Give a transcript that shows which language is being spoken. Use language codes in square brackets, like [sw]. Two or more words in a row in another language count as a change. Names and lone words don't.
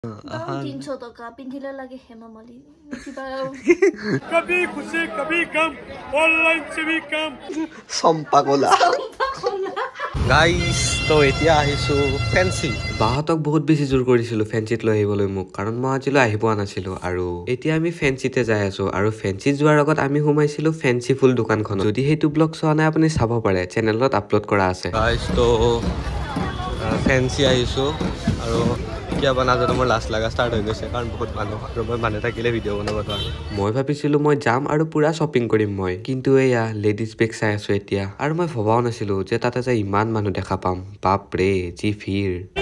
[as] দাম 300 টাকা পিন্ধিলে লাগে হেমামালিনী কিবা [hi] कभी खुशी कभी गम ऑनलाइन से भी कम [as] সম্পাগলা গাইস তো এতিয়া আহিছো ফেন্সি বাহতক বহুত বেছি জোৰ কৰিছিলো ফেন্সিত লৈ আহিবলৈ মোক কাৰণ মই আজিলৈ আহি পোৱা নাছিলো আৰু এতিয়া আমি ফেন্সিতে যাই আছো আৰু ফেন্সিত যোৱাৰ আগত আমি সোমাইছিলো ফেন্সি ফুল দোকানখন যদি হেতু ব্লগ চোৱা নাই আপুনি চাব পাৰে চেনেলত আপলোড কৰা আছে গাইস তো ফেন্সি আহিছো আৰু কিবা নাজানো মোৰ লাষ্ট লাগা ষ্টাৰ্ট হৈ গৈছে কাৰণ বহুত মানুহ আৰু মই মানুহ থাকিলে ভিডিঅ' বনাব নোৱাৰো মই ভাবিছিলো মই যাম আৰু পুৰা শ্বপিং কৰিম মই কিন্তু এয়া [en] ladies bag [as] চাই আছো এতিয়া আৰু মই ভবাও নাছিলো যে তাতে যে ইমান মানুহ দেখা পাম বাপৰে যি ভিৰ